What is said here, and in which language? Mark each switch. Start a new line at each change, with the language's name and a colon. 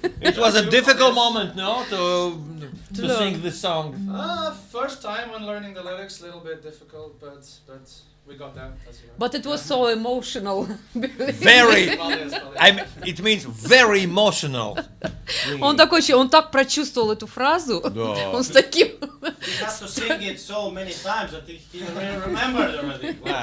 English: it was a difficult moment, no, to sing this song. First time when learning the lyrics, a little bit difficult, but we got there. As you know. But it was so emotional. Very. It means very emotional.
Russian: Он такой, он так прочувствовал эту фразу. Да. Он с таким...
English: He has to sing it so many times that he remembered already.